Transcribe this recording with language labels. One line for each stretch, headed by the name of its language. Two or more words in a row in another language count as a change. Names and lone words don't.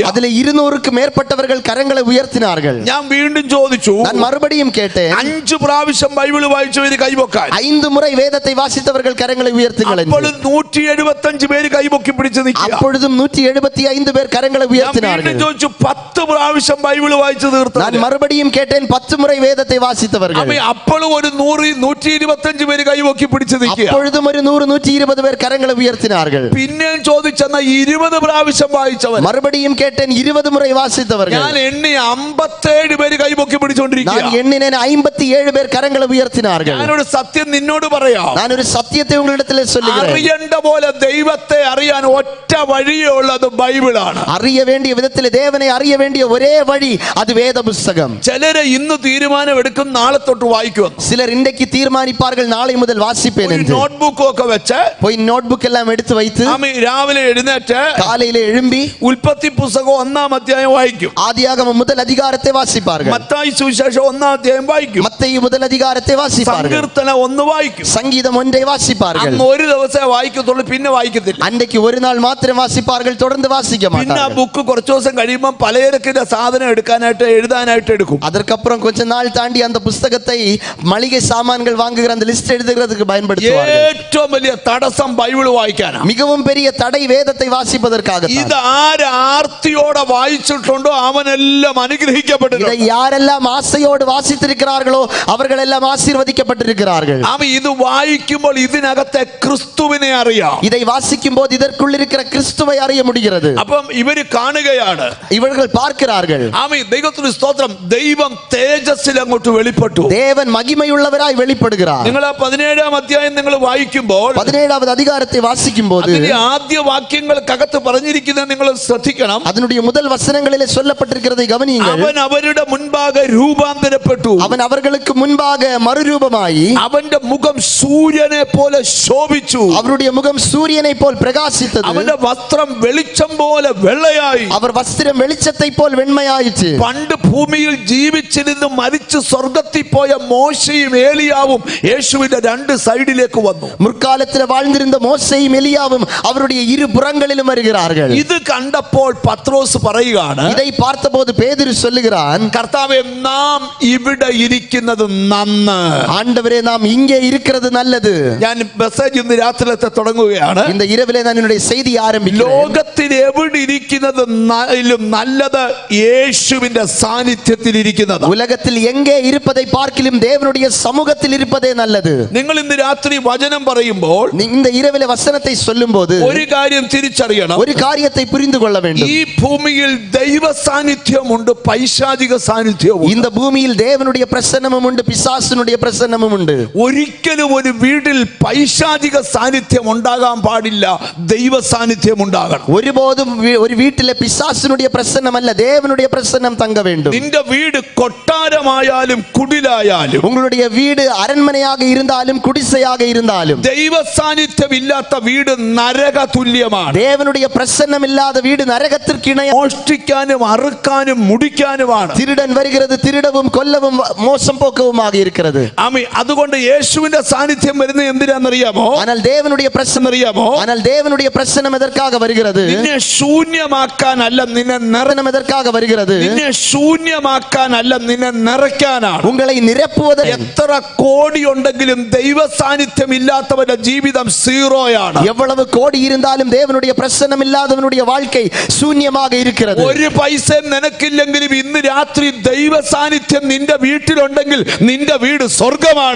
Tamil: அதிலே 200க்கு மேற்பட்டவர்கள் கரங்களை உயர்த்தினார்கள்.
Malayalam: ഞാൻ വീണ്ടും ചോദിച്ചു,
Tamil: நான் மறுபடியும் கேட்டேன்,
Malayalam: 5 പ്രാവശ്യം ബൈബിൾ വായിച്ചവര് കൈപൊക്കാൻ.
Tamil: 5 முறை வேதத்தை வாசித்தவர்கள் கரங்களை உயர்த்துங்கள் என்று.
Malayalam: അപ്പോൾ 175 പേര് കൈപൊക്കി പിടിച്ച് നിൽക്കുക.
Tamil: அப்பொழுதும் 175 பேர் கரங்களை
Malayalam: ഞാൻ
Tamil: உயர்த்தினார்கள்.
Malayalam: വീണ്ടും ചോദിച്ചു, 10 പ്രാവശ്യം ബൈബിൾ വായിച്ചു തീർത്തു.
Tamil: நான் மறுபடியும் கேட்டேன், 10 முறை வேதத்தை வாசித்தவர்கள்.
Malayalam: അപ്പോഴും ഒരു 125 പേര് കൈപൊക്കി പിടിച്ച് നിൽക്കുക.
Tamil: அப்பொழுதும் ஒரு 100 120 பேர் கரங்களை உயர்த்தினார்கள்.
Malayalam: പിന്നെയും ചോദിച്ചെന്ന 20 പ്രാവശ്യം വായിച്ചവർ.
Tamil: மறுபடியும் கேட்டேன், 20 முறை வாசித்தவர்கள்.
Malayalam: ഞാൻ എണ്ണി 57 പേര് കൈപൊക്കി പിടിച്ചോണ്ടിരിക്കുക.
Tamil: நான் எண்ணினேன் 57 பேர் கரங்களை உயர்த்தினார்கள்.
Malayalam: ഞാനൊരു സത്യം നിന്നോട് പറയാം.
Tamil: நான் ஒரு சத்தியத்தை உங்களிடத்தில் சொல்லுகிறேன்.
Malayalam: അറിയേണ്ട പോലെ ദൈവത്തെ അറിയാൻ ഒറ്റ വഴിയേ ഉള്ളത് ബൈബിളാണ്.
Tamil: அறிய வேண்டிய விதத்தில் தேவனை அறிய வேண்டிய ஒரே வழி அது வேத புஸ்தகம்.
Malayalam: ചിലര് ഇന്ന് തീരുമാനം എടുക്കും, നാളെ തൊട്ട് വായിക്കും.
Tamil: சிலர் இன்றைக்கு தீர்மானிப்பார்கள், நாளை முதல் வாசிப்பேன் என்று.
Malayalam: നോട്ട്ബുക്ക് ഒക്കെ വെച്ച്
Tamil: போய் நோட்புக் எல்லாம் எடுத்து வைத்து
Malayalam: രാവിലെ എഴുന്നേറ്റ്
Tamil: காலையிலே எழும்பி
Malayalam: ഉൽപ്പത്തി പുസ്തകം 1-ാം അധ്യായം വായിക്കും.
Tamil: ஆதியாகமம் முதல் அதிகாரத்தை வாசிப்பார்கள்.
Malayalam: മത്തായി സുവിശേഷം 1-ാം അധ്യായം വായിക്കും.
Tamil: மத்தேயு முதல் அதிகாரத்தை வாசிப்பார்கள்.
Malayalam: സങ്കീർത്തനം 1 വായിക്കും.
Tamil: சங்கீதம் 1 வாசிப்பார்கள்.
Malayalam: അന്ന് ഒരു ദിവസമേ വായിക്കത്തുള്ളൂ, പിന്നെ വായിക്കത്തില്ല.
Tamil: அன்றைக்கு ஒரு நாள் மாத்திரம் வாசிப்பார்கள், தொடர்ந்து வாசிக்க
Malayalam: പിന്നെ ആ
Tamil: மாட்டார்கள்.
Malayalam: ബുക്ക് കുറച്ചു ദിവസം കഴിയുമ്പോൾ പലചരക്കിന്റെ സാധനം എടുക്കാനായിട്ട് എഴുതാനായിട്ട് എടുക്കും.
Tamil: அதற்கப்புறம் கொஞ்ச நாள் தாண்டி அந்த புஸ்தகத்தை மளிகை சாமான்கள் வாங்குகிற அந்த லிஸ்ட் எழுதுகிறதுக்கு பயன்படுத்துவார்கள்.
Malayalam: ഏറ്റവും വലിയ തടസ്സം ബൈബിൾ വായിക്കാനാണ്.
Tamil: மிகவும் பெரிய தடை வேதத்தை வாசிப்பதற்காக.
Malayalam: ഇത് ആർത്തിയോടെ വായിച്ചിട്ടുണ്ടോ അവനെല്ലാം അനുഗ്രഹിക്കപ്പെട്ടു.
Tamil: இதை யாரெல்லாம் ஆசையோடு வாசித்திருக்கிறார்களோ அவர்கள் எல்லாம் ஆசீர்வதிக்கப்பட்டிருக்கிறார்கள்.
Malayalam: ഇത് വായിക്കുമ്പോൾ ഇതിനകത്തെ ക്രിസ്തുവിനെ അറിയാം.
Tamil: இதை வாசிக்கும் போது இதற்குள் இருக்கிற கிறிஸ்துவை அறிய முடிகிறது.
Malayalam: അപ്പം ഇവര് കാണുകയാണ്,
Tamil: இவர்கள் பார்க்கிறார்கள்.
Malayalam: ദൈവത്തിന് സ്തോത്രം, ദൈവം തേജസ്സിൽ അങ്ങോട്ട് വെളിപ്പെട്ടു.
Tamil: தேவன் மகிமையுள்ளவராய் வெளிப்படுகிறார்.
Malayalam: നിങ്ങൾ ആ 17-ാം അധ്യായം നിങ്ങൾ വായിക്കുമ്പോൾ
Tamil: 17வது அதிகாரத்தை வாசிக்கும் போது
Malayalam: അതിന്റെ ആദ്യ വാക്യങ്ങൾക്കകത്ത് പറഞ്ഞിരിക്കുന്നത് നിങ്ങൾ ശ്രദ്ധിക്കണം.
Tamil: அதனுடைய முதல் வசனங்களிலே சொல்லப்பட்டிருக்கிறதை கவனியுங்கள்.
Malayalam: അവൻ അവരുടെ മുൻപാകെ രൂപാന്തരപ്പെട്ടു.
Tamil: அவன் அவர்களுக்கு முன்பாக மறுரூபமாயி
Malayalam: അവന്റെ മുഖം സൂര്യനെ പോലെ ശോഭിച്ചു.
Tamil: அவருடைய முகம் சூரியனை போல் பிரகாசித்தது.
Malayalam: അവന്റെ വസ്ത്രം വെളിച്ചം പോലെ വെള്ളയായി.
Tamil: அவர் வஸ்திரம் வெளிச்சத்தை போல் வெண்மையாயிற்று.
Malayalam: പണ്ട് ഭൂമിയിൽ ജീവിച്ചിരുന്ന് മരിച്ച് സ്വർഗത്തിൽ പോയ മോശയും ഏലിയാവും യേശുവിന്റെ 2 സൈഡിലേക്ക് വന്നു.
Tamil: முற்காலத்தில் வாழ்ந்திருந்த மோசேயும் எலியாவும் அவருடைய இரு புறங்களிலும் வருகிறார்கள்.
Malayalam: ഇത് കണ്ടപ്പോൾ പത്രോസ് പറയുകയാണ്,
Tamil: இதை பார்த்தபோது பேதுரு சொல்லுகிறான்,
Malayalam: കർത്താവേ, നാം ഇവിടെ ഇരിക്കുന്നത് നന്ന്.
Tamil: ஆண்டவரே, நாம் இங்கே இருக்கிறது நல்லது.
Malayalam: ഞാൻ മെസ്സേജ് ഇന്ന് രാത്രിയിലത്തെ തുടങ്ങുകയാണ്.
Tamil: இந்த இரவிலே நான் என்னுடைய செய்தியை ஆரம்பிக்கிறேன்.
Malayalam: ലോകത്തിൽ എവിടെ ഇരിക്കുന്നത് നല്ലത് യേശുവിന്റെ സാന്നിധ്യത്തിൽ ഇരിക്കുന്നത്.
Tamil: உலகத்தில் எங்கே இருப்பதை பார்க்கிலும் தேவனுடைய சமூகத்தில் இருப்பதே நல்லது.
Malayalam: നിങ്ങൾ ഇന്ന് രാത്രി വചനം പറയുമ്പോൾ
Tamil: இந்த இரவிலே வசனத்தை சொல்லும்போது
Malayalam: ഒരു കാര്യം തിരിച്ചറിയണം.
Tamil: ஒரு காரியத்தை புரிந்து கொள்ள வேண்டும்.
Malayalam: ഈ ഭൂമിയിൽ ദൈവ സാന്നിധ്യമുണ്ട്, പൈശാചിക സാന്നിധ്യവും.
Tamil: இந்த பூமியில் தேவனுடைய பிரசன்னமும் உண்டு, பிசாசினுடைய பிரசன்னமும் உண்டு.
Malayalam: ഒരിക്കലും ഒരു വീട്ടിൽ പൈശാചിക സാന്നിധ്യം ഉണ്ടാകാൻ പാടില്ല, ദൈവ സാന്നിധ്യം ഉണ്ടാകണം.
Tamil: ஒருபோதும் ஒரு வீட்டிலே பிசாசினுடைய பிரசன்னம் அல்ல, தேவனுடைய பிரசன்னம் தங்க வேண்டும்.
Malayalam: നിന്റെ വീട് കൊട്ടാരമായാലും കുടിലായാലും,
Tamil: உங்களுடைய வீடு அரண்மனையாக இருந்தாலும் குடிசையாக இருந்தாலும்,
Malayalam: ദൈവ സാന്നിധ്യം ഇല്ലാത്ത വീട് നരക തുല്യമാണ്.
Tamil: தேவனுடைய பிரசன்னம் இல்லாத வீடு நரகத்திற்கு இணையாக.
Malayalam: മോഷ്ടിക്കാനും അറുക്കാനും മുടിക്കാനുമാണ്.
Tamil: திருடன் வருகிறது, திருடவும் கொல்லவும் மோசம் போக்கவுமாக இருக்கிறது.
Malayalam: അതുകൊണ്ട് യേശുവിന്റെ സാന്നിധ്യം വരുന്നത് എന്തിനാണെന്നറിയാമോ?
Tamil: ஆனால் தேவனுடைய பிரசன்னம்
Malayalam: എന്താണെന്നറിയാമോ?
Tamil: ஆனால் தேவனுடைய பிரசன்னம் எதற்காக வருகிறது?
Malayalam: നിന്നെ ശൂന്യമാക്കാനല്ല, നിന്നെ
Tamil: பிரசன்னம் எதற்காக வருகிறது?
Malayalam: നിന്നെ ശൂന്യമാക്കാനല്ല, നിന്നെ നിറയ്ക്കാനാണ്.
Tamil: உங்களை நிரப்புவதற்கு.
Malayalam: എത്ര കോടി ഉണ്ടെങ്കിലും ദൈവ സാന്നിധ്യം ഇല്ലാത്തവന്റെ ജീവിതം സീറോയാണ്.
Tamil: எவ்வளவு கோடி இருந்தாலும் தேவனுடைய பிரசன்னம் இல்லாதவனுடைய வாழ்க்கை சூன்யமாக இருக்கிறது.
Malayalam: ഒരു പൈസയും നിനക്കില്ലെങ്കിലും ഇന്ന് രാത്രി ദൈവ സാന്നിധ്യം നിന്റെ വീട്ടിലുണ്ടെങ്കിൽ നിന്റെ വീട് സ്വർഗമാണ്.